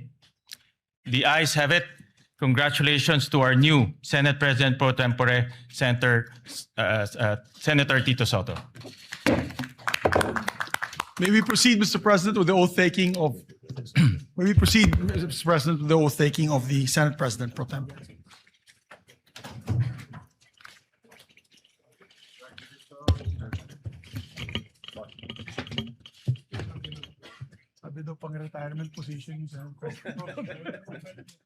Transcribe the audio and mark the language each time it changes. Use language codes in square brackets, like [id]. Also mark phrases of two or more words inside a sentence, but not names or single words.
[en] The ayes have it. Congratulations to our new Senate President pro tempore, Senator Tito Soto. May we proceed, Mr. President, with the oath taking of the Senate President pro tempore. [tl] Sabi daw pang [en] retirement position [tl] yung Senate President.